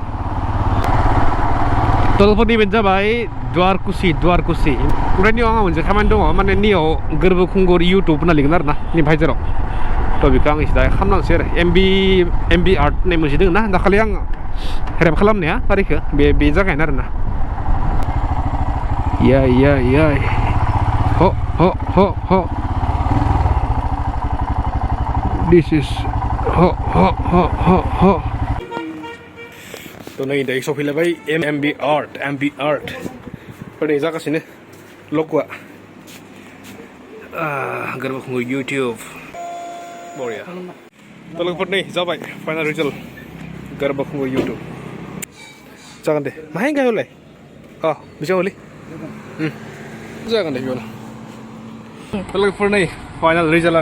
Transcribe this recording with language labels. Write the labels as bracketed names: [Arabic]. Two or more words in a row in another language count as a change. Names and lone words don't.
[Bodo] तलफोरनि बेनो जाबाय द्वारकुसि ओमफ्राय नियाव आंहा मोनसे खामानि दङ माने नियाव गोरबो खुंगुर इउटुब होनना लिरगोन आरो ना नि भाइजाराव थ' बेखौ आं एसे दा खालामनांसै आरो एमबि आर्ट होननाय मोनसे दङ ना दाखालि आं रेप खालामनाया तारिखौ बे जागायनो आरो ना याय ह [English] this is [Bodo] ह तो नै दायो सफैलायबाय एमबि आर्ट फोरनि जागासिनो लकआ गोरबोखुंगुर इउटुब बरिया तलफोर नै जाबाय [English] final result [Bodo] गोरबोखुंगुर इउटुब जागोन दे माहाय गायहरलाय बेसेबां हलै जागोन दे बेयावनो तलफोर नै [English] final result [Bodo] आरो